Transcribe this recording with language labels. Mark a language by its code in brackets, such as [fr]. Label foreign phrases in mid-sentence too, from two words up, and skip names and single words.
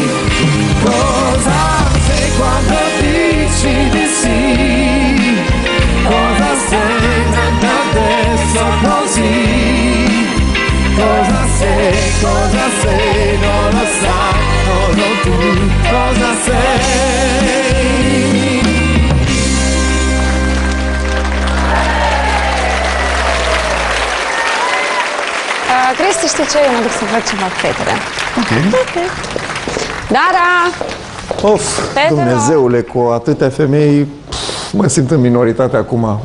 [it] Cosa sei quando dici di sì? Cosa sei adesso così? Cosa sei, non lo sai, non tu, cosa sei? [ro] Cristi, știi ce? Eu mă duc să văd ce fac fetele. Ok. Dara! Of, Dumnezeule, cu atâtea femei, mă simt în minoritate acum.